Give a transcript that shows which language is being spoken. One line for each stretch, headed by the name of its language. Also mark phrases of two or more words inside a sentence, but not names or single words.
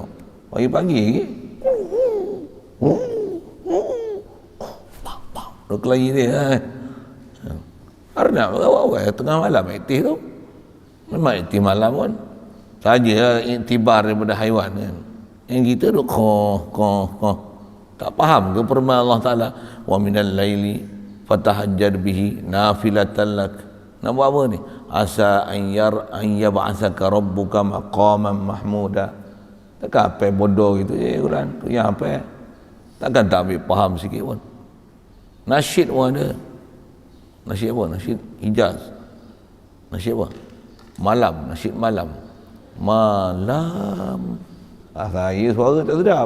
Malay: Pagi-pagi lagi. Dia kelahi dia. Arnab awal tengah malam aktif tu. Memang aktif malam pun. Saja iktibar daripada haiwan kan. Yang kita tu tak faham ke firman Allah Taala,
Arabic: ومن الليل فتهجد به نافلة لك.
Malay: Nak buat apa ni?
Arabic: عسى أن يبعثك ربك مقاما محمودا.
Malay: Takkan apa bodoh gitu je Quran tu yang apa? Takkan tak ambil faham sikit pun. Nasyid pun ada. Nasyid apa? Nasyid Hijaz. Nasyid apa? Malam, nasyid malam. Malam. Saya suara tak sedap.